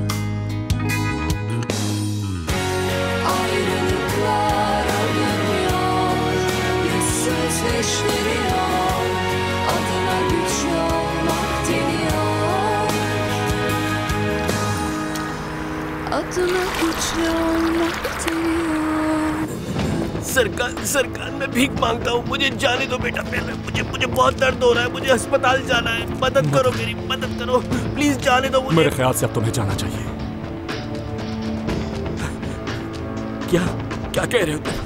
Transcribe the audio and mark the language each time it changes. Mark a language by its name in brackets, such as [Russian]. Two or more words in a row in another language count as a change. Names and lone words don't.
[Turkish] Ayrılıklar öldürüyor, yüzsüzleştiriyor. Adına güçlü olmak deniyor. Adına güçlü olmak deniyor. [Hindi] सरकार मैं भीख मांगता हूँ, मुझे जाने दो बेटा। पहले मुझे बहुत दर्द हो रहा है, मुझे अस्पताल जाना है। मदद करो, मेरी मदद करो प्लीज, जाने दो मुझे। मेरे ख्याल से अब तुम्हें जाना चाहिए। क्या क्या कह रहे हो तुम?